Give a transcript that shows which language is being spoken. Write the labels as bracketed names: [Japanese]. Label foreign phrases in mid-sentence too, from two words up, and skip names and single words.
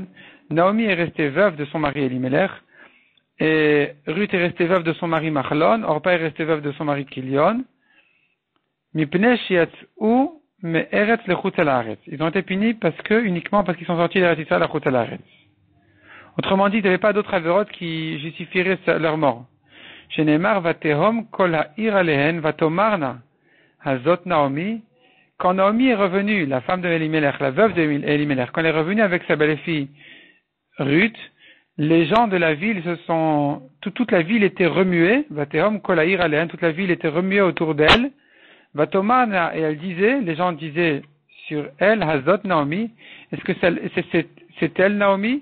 [French] Naomi est restée veuve de son mari Elimelech. Et Ruth est restée veuve de son mari Mahlon, Orpa est restée veuve de son mari Kilion. Ils ont été punis uniquement parce qu'ils sont sortis de la Israël à [Hebrew] חוץ הארץ. [French] Autrement dit, il n'y avait pas d'autres avérotes qui justifieraient leur mort. [Hebrew] שנאמר ותהום כל העיר עליהן ותאמרנה הזאת נעמי. [French] Quand Naomi est revenue, la femme de Elimelech, la veuve de Elimelech, quand elle est revenue avec sa belle-fille Ruth, les gens de la ville toute la ville était remuée, [Hebrew] ותהום כלהעיר עליהן, [French] toute la ville était remuée autour d'elle, Vatomana, et elle disait, les gens disaient sur elle, [Hebrew] הזאת נעמי, [French] est-ce que c'est elle Naomi?